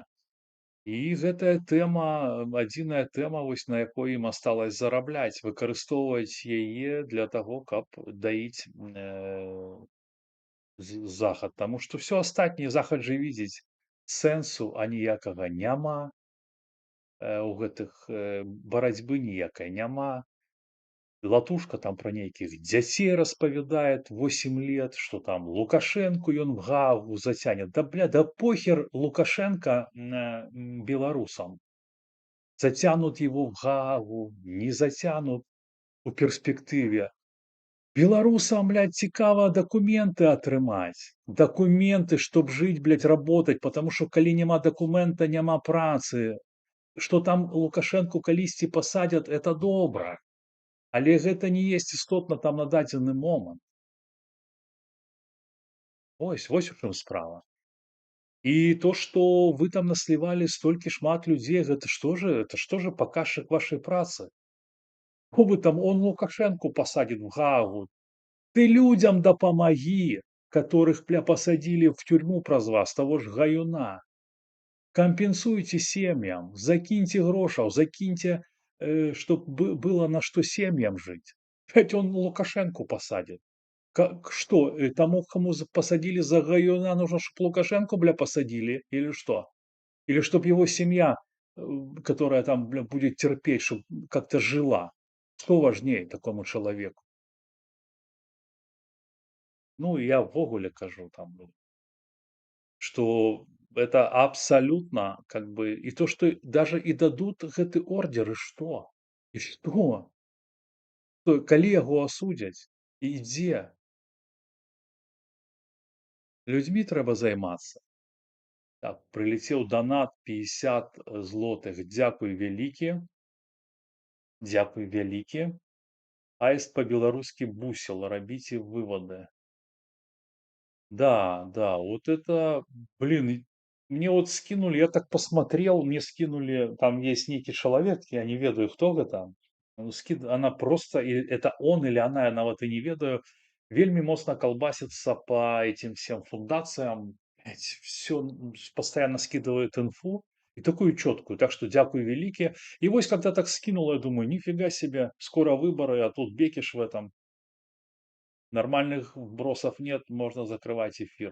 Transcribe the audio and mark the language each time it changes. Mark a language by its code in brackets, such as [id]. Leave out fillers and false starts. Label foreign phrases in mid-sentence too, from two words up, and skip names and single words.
[be] І гэтая тэма, адзіная тэма, вось на якой ім асталась зарабляць, выкарыстоўваць яе для таго, каб даіць захад. Таму што ўсё астатняе захад жа видзіць сэнсу аніякага няма. у гэтых барацьбы ніякай няма. [ru] Латушка там про [be] нейкіх дзяцей распавядает [ru] 8 лет, что там Лукашенко ён в Гаагу затянет. Да бля, да похер Лукашенко белорусам. Затянут его в Гаагу, не затянут [be] у перспектыве. Белорусам, блядь, цікава документы атрымаць. [ru] Документы, чтоб жить, блядь, работать, потому что [be] калі няма документа, няма працы. [ru] Что там Лукашенко [be] калісьці пасадзяць, [ru] это добра. [be] Але гэта не есть істотна там на дадзены момант. Вось у чым справа. І то, што вы там наслівалі столькі шмат людзей, гэта што же паказчык вашай працы. Хто вы там, [ru] он Лукашенко посадит в Гаагу. [be] Ты людям дапамагі, [ru] которых посадили в тюрьму [be] праз вас, [ru] того ж гаюна. [be] Кампенсуйте сем'ям, закиньте грошаў, [ru] закиньте, чтоб было на что семьям жить. Ведь он Лукашенко посадит. Как что, тому, кому посадили за гаюна, нужно, чтоб Лукашенко, посадили или что? Или чтоб его семья, которая там, будет терпеть, чтоб как-то жила? Что важнее такому человеку? Ну, я [be] ввогуле кажу [ru] там, что это абсолютно как бы и то, что даже и дадут гэты ордер, и что? И что? Что [be] калі яго асудзяць? І дзе? Людзьмі трэба займацца. Так, прылецеў данат 50 злотых. Дзякуй вялікі. Дзякуй вялікі. Аіст па-беларускі бусел. Рабіце выводы. [ru] Да, да, вот это, блин, мне вот скинули, я так посмотрел, мне скинули, там есть некий человек, [be] я не ведаю, [ru] кто это, она просто, это он или она, я [be] нават и не ведаю, [ru] вельми моцна колбасится по этим всем фундациям, все постоянно скидывает инфу, и такую четкую, так что [uk] дякую великие. [ru] И вось когда так скинул, я думаю, нифига себе, скоро выборы, а тут Бекиш в этом. Нормальных вбросов нет, можно закрывать эфир.